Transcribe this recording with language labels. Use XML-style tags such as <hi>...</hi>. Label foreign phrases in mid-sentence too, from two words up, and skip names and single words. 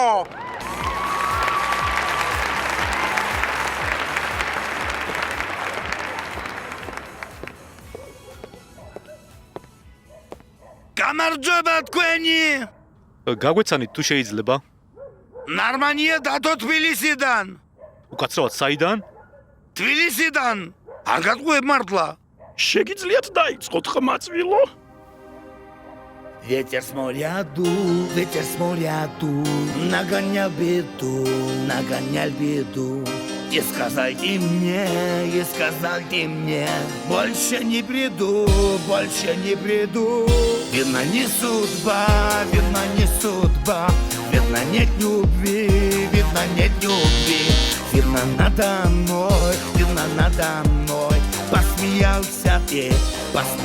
<ka>გამარჯობა თქვენი გაგვეცანით თუ შეიძლება ნარმანია დათო თბილისიდან უკაცრავად საიდან თბილისიდან არ გატყუებ მართლა შეგიძლიათ დაიწყოთ ხმაწვილო</ka> <ru>Ветер с моря ду, нагонял беду, И сказайте мне, больше не приду, Видно не судьба, видно нет любви, Видно надо мной, посмеялся ты,</ru>